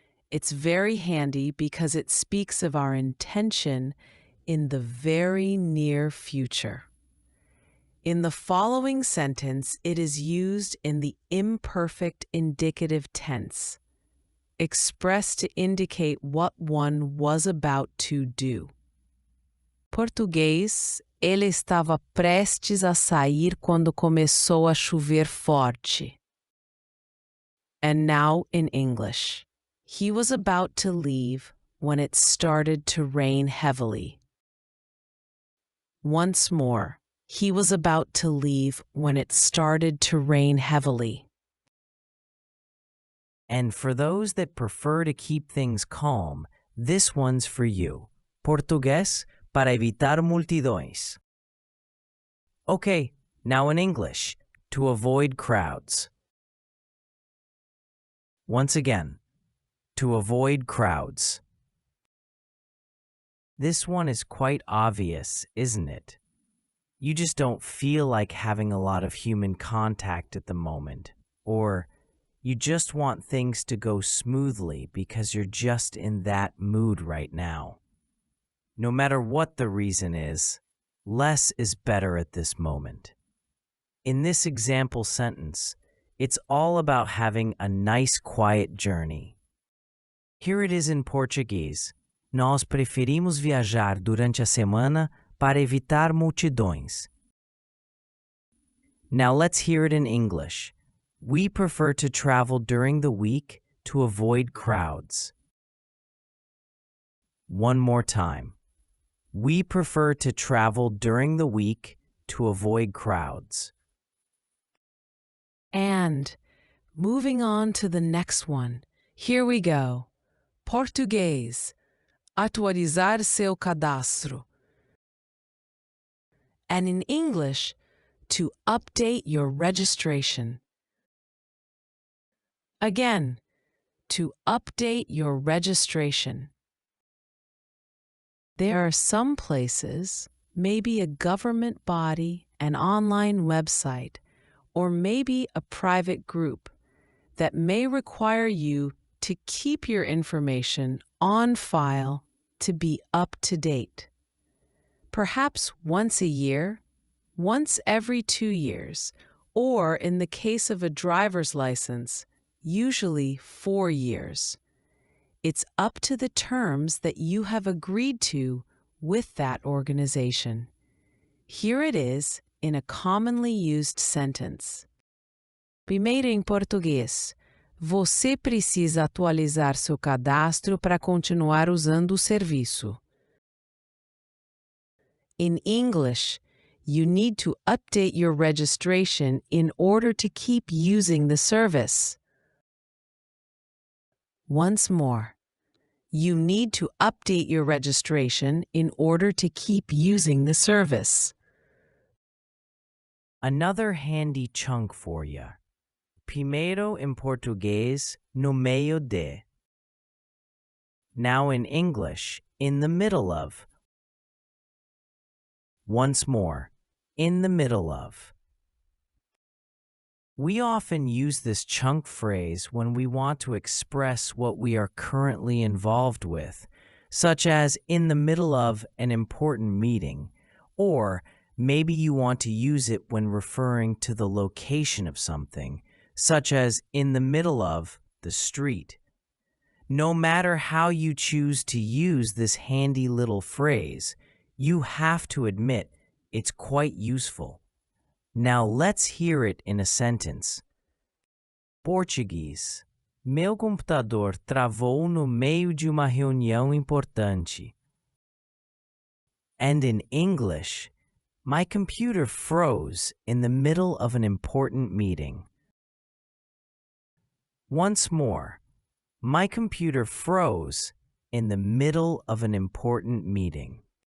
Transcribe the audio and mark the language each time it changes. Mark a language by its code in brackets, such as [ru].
[en] It's very handy because it speaks of our intention in the very near future. In the following sentence, it is used in the imperfect indicative tense, expressed to indicate what one was about to do. [pt] Português, ele estava prestes a sair quando começou a chover forte. [en] And now in English. He was about to leave when it started to rain heavily. Once more, he was about to leave when it started to rain heavily. And for those that prefer to keep things calm, this one's for you. [pt] Português para evitar multidões. [en] Okay, now in English, to avoid crowds. Once again, to avoid crowds. This one is quite obvious, isn't it? You just don't feel like having a lot of human contact at the moment, or you just want things to go smoothly because you're just in that mood right now. No matter what the reason is, less is better at this moment. In this example sentence, it's all about having a nice quiet journey. Here it is in Portuguese. [pt] Nós preferimos viajar durante a semana para evitar multidões. [en] Now let's hear it in English. We prefer to travel during the week to avoid crowds. One more time. We prefer to travel during the week to avoid crowds. And moving on to the next one. Here we go. Português. [pt] Atualizar seu cadastro. [en] And in English, to update your registration. Again, to update your registration. There are some places, maybe a government body, an online website, or maybe a private group, that may require you to keep your information on file to be up to date. Perhaps once a year, once every 2 years, or in the case of a driver's license, usually 4 years. It's up to the terms that you have agreed to with that organization. Here it is in a commonly used sentence. [pt] Primeiro em português. Você precisa atualizar seu cadastro para continuar usando o serviço. [en] In English, you need to update your registration in order to keep using the service. Once more, you need to update your registration in order to keep using the service. Another handy chunk for you. [pt] Primeiro em português, no meio de. [en] Now in English, in the middle of. Once more, in the middle of. We often use this chunk phrase when we want to express what we are currently involved with, such as in the middle of an important meeting, or maybe you want to use it when referring to the location of something, such as in the middle of the street. No matter how you choose to use this handy little phrase, you have to admit it's quite useful. Now let's hear it in a sentence. [pt] Português. Meu computador travou no meio de uma reunião importante. [en] And in English, my computer froze in the middle of an important meeting. Once more, my computer froze in the middle of an important meeting.